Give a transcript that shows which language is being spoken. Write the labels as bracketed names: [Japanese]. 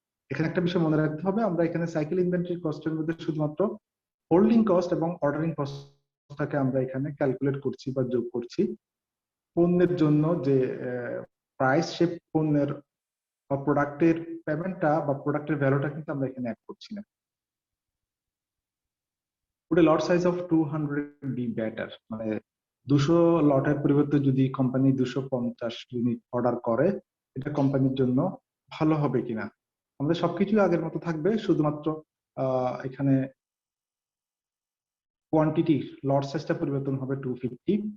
[Bangla] এখানে একটা বিষয় মনে রাখতে হবে, আমরা এখানে সাইকেল ইনভেন্টরি কস্টের মধ্যে শুধুমাত্র হোল্ডিং কস্ট এবং অর্ডারিং কস্ট কস্টটাকে আমরা এখানে ক্যালকুলেট করছি বা যোগ করছি। পণ্যের জন্য যে প্রাইস, সে পণ্যের বা প্রোডাক্টের পেমেন্টটা বা প্রোডাক্টের ভ্যালুটা কিন্তু আমরা এখানে অ্যাড করছি না। [English] Would a lot size of 200 be better? [Bangla] মানে 200 লটের পরিবর্তে যদি কোম্পানি 250 ইউনিট অর্ডার করে, এটা কোম্পানির জন্য ভালো হবে কিনা? আমাদের সবকিছু আগের মতো থাকবে, শুধুমাত্র এখানে কোয়ান্টিটি লট সাইজটা পরিবর্তন হবে 250।